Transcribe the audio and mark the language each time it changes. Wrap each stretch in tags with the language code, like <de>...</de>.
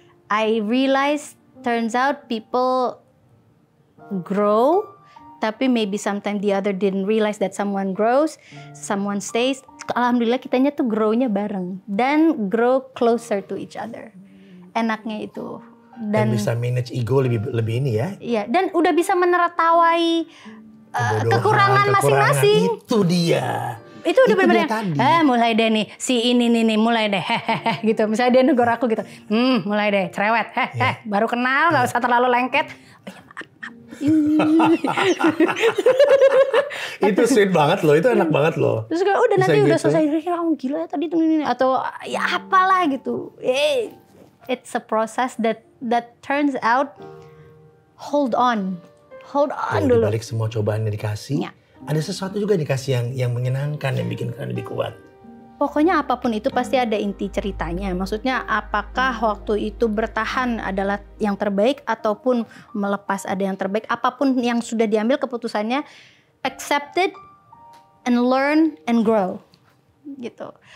<en>I realize turns out people grow. Tapi maybe sometimes the other didn't realize that someone grows, someone stays.</en> <id>Alhamdulillah kitanya tuh grow-nya bareng. Dan</id> <en>grow closer to each other.</en> <id>Enaknya itu. Dan bisa manage ego lebih ini ya. Iya, dan udah bisa menertawai kekurangan masing-masing. Itu dia. Itu udah bener-bener, mulai deh nih, si ini nih, mulai deh, hehehe gitu. Misalnya dia negor aku gitu, mulai deh, cerewet, baru kenal, gak usah terlalu lengket. Oh ya maaf. Itu sweet banget loh, itu enak banget loh. Terus kayak udah nanti udah selesai, gila ya tadi ini atau ya apalah gitu.</id> <en>It's a process that turns out hold on dulu.</en> <id>Dibalik semua cobaan yang dikasih, ada sesuatu juga dikasih yang menyenangkan, yang bikin kalian lebih kuat. Pokoknya apapun itu pasti ada inti ceritanya. Maksudnya apakah waktu itu bertahan adalah yang terbaik ataupun melepas ada yang terbaik. Apapun yang sudah diambil keputusannya,</id> <en>accept it and learn and grow.</en> <id>Gitu.</id>